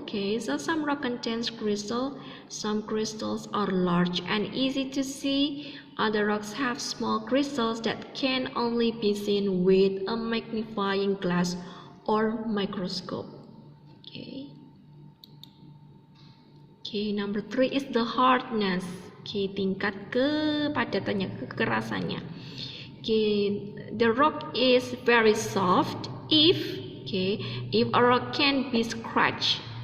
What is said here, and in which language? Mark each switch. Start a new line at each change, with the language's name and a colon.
English: Okay, so some rock contains crystal. Some crystals are large and easy to see. Other rocks have small crystals that can only be seen with a magnifying glass or microscope. Okay, number three is the hardness.
Indonesian: Okay, tingkat kepadatannya, kekerasannya.
English: Okay, the rock is very soft if a rock can be scratched.